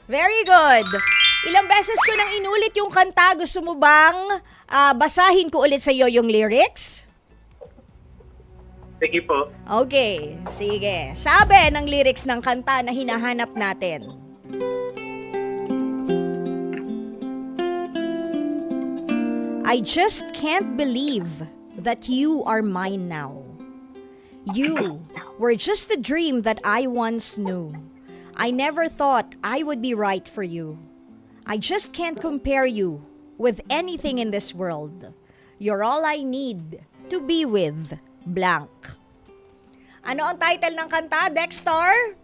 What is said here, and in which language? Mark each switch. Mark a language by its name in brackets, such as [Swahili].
[Filipino] Very good. Ilang beses ko nang inulit yung kanta. Gusto mo bang basahin ko ulit sa iyo yung lyrics? Sige po. Okay, sige. Sabi ng lyrics ng kanta na hinahanap natin. [English] I just can't believe that you are mine now. You were just a dream that I once knew. I never thought I would be right for you. I just can't compare you with anything in this world. You're all I need to be with blank. [Filipino] Ano ang title ng kanta, Dexter?